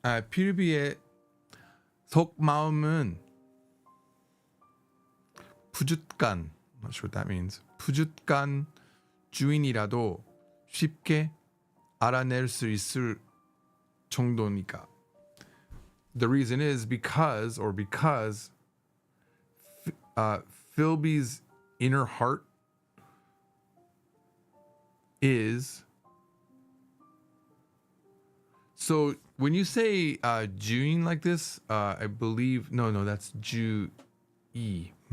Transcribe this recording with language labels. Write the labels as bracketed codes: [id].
[ko] 필비의 속마음은 부둣간, [en] not sure what that means. [ko] 부둣간 주인이라도 쉽게 알아낼 수 있을 정도니까. [en] The reason is because Philby's inner heart is. So when you say 주인 like this, I believe no, that's 주이.